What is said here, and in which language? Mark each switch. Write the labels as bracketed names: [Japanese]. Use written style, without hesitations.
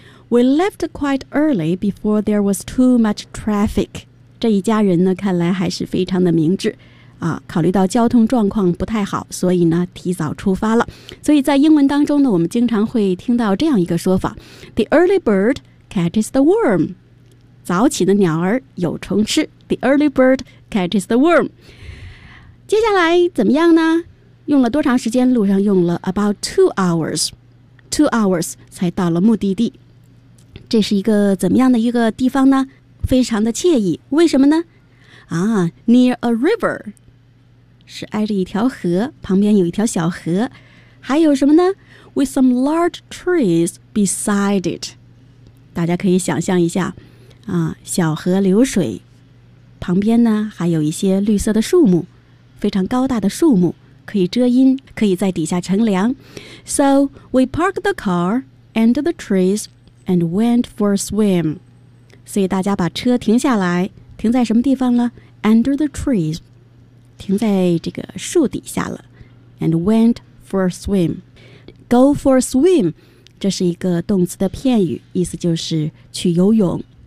[English] We left quite early before there was too much traffic. [Chinese] 这一家人呢，看来还是非常的明智，考虑到交通状况不太好，所以呢，提早出发了。所以在英文当中呢，我们经常会听到这样一个说法 ： [English] The early bird catches the worm. [Chinese] 早起的鸟儿有虫吃。 [English] The early bird catches the worm. [Chinese] 接下来怎么样呢？用了多长时间？路上用了 [English] about 2 hours. 2 hours [Chinese] 才到了目的地。这是一个怎么样的一个地方呢？非常的惬意。为什么呢？ [English] near a river， [Chinese] 是挨着一条河，旁边有一条小河。还有什么呢？ [English] With some large trees beside it， [Chinese] 大家可以想象一下，小河流水，旁边呢还有一些绿色的树木，非常高大的树木，可以遮阴，可以在底下乘凉。 [English] So we parked the car under the treesAnd went for a swim. [Chinese] 所以大家把车停下来，停在什么地方了？ [English] Under the trees. [Chinese] 停在这个树底下了。 [English] And went for a swim. Go for a swim. [Chinese] 这是一个动词的片语，意思就是去游泳。